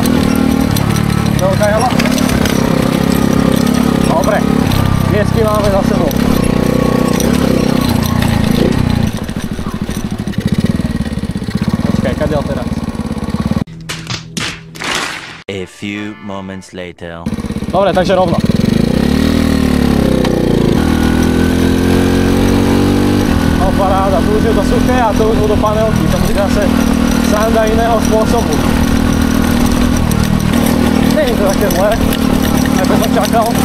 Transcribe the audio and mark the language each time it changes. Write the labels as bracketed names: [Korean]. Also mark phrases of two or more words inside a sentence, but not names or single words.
[Slovak] Veľká jama. Dobre. Piesky máme za sebou. [English] A few moments later. [Slovak] Dobre, takže rovno. No paráda, tu už je to suché a tu už budú panelky, to bude zase sranda iného spôsobu. Nie je to také zlé, ako som čakal.